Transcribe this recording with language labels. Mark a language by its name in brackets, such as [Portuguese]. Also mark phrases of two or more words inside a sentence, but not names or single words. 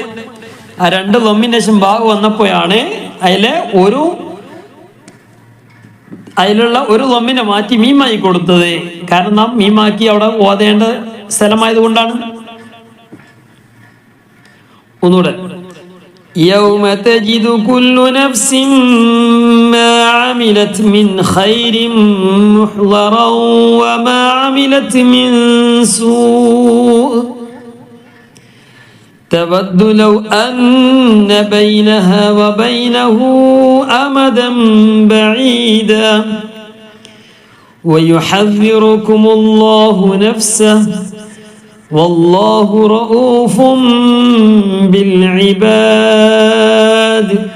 [Malayalam] ആ രണ്ട് ലൊമ്മിന്റെ ശേഷം ബാ വന്നപ്പോഴാണ് അതിലുള്ള ഒരു ലൊമ്മിനെ മാറ്റി മീമായി കൊടുത്തത്. കാരണം നാം മീമാക്കി അവിടെ ഓതേണ്ട സ്ഥലമായത് കൊണ്ടാണ്. ഒന്നുകൂടെ. [Arabic] يوم تجد كل نفس ما عملت من خير محضرا وما عملت من سوء تود لو أن بينها وبينه أمدا بعيدا ويحذركم الله نفسه والله رؤوف بالعباد.